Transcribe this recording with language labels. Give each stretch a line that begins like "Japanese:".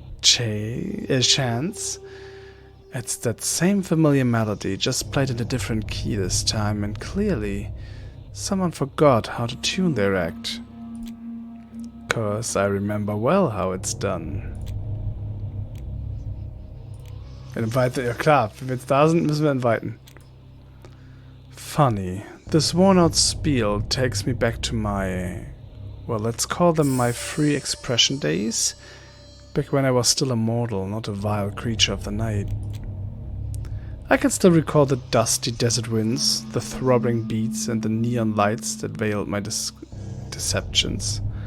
English: Chance? It's that same familiar melody, just played in a different key this time, and clearly someone forgot how to tune their act. 'Cause I remember well how it's done.
German: Ja klar, wenn wir jetzt da sind, müssen wir inviten.
English: Funny, this worn-out Spiel takes me back to my, well, let's call them my free expression days, back when I was still a mortal, not a vile creature of the night. I can still recall the dusty desert winds, the throbbing beats, and the neon lights that veiled my deceptions.